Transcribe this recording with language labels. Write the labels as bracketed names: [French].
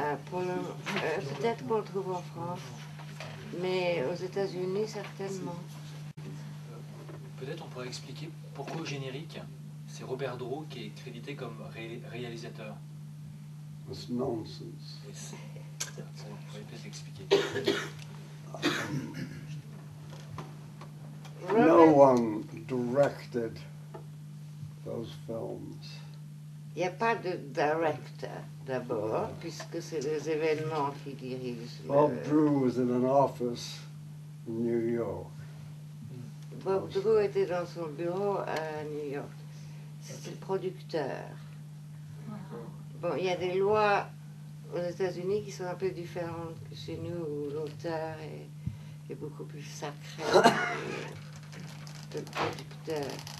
[French] Peut-être qu'on le trouve en France, mais aux États-Unis, certainement. Peut-être on pourrait expliquer pourquoi au générique, c'est Robert Draw qui est crédité comme réalisateur. [English] It's nonsense. [French] Ça, vous pourriez peut-être expliquer. [English] No one directed those films. [French] Il n'y a pas de director d'abord, puisque c'est les événements qui dirigent. [English] Bob Drew was in an office in New York. [French] Bob Drew était dans son bureau à New York. C'était le producteur. Bon, il y a des lois aux États-Unis qui sont un peu différentes que chez nous, où l'auteur est beaucoup plus sacré que le producteur.